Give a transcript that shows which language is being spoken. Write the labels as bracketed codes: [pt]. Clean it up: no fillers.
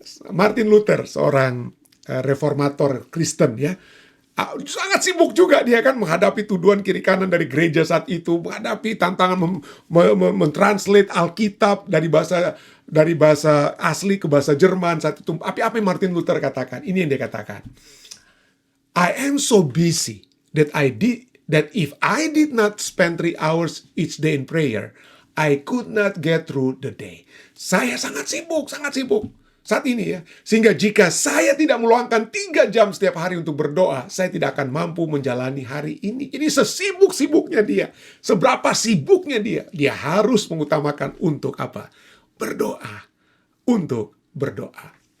[id] Martin Luther, seorang reformator Kristen, ya, sangat sibuk juga dia kan menghadapi tuduhan kiri kanan dari gereja saat itu, menghadapi tantangan mentranslate Alkitab dari bahasa asli ke bahasa Jerman saat itu. Apa yang Martin Luther katakan? Ini yang dia katakan. [en] I am so busy that if I did not spend 3 hours each day in prayer, I could not get through the day. [id] Saya sangat sibuk saat ini, ya. Sehingga jika saya tidak meluangkan 3 jam setiap hari untuk berdoa, saya tidak akan mampu menjalani hari ini. Jadi sesibuk-sibuknya dia, seberapa sibuknya dia harus mengutamakan untuk apa? Berdoa. Untuk berdoa.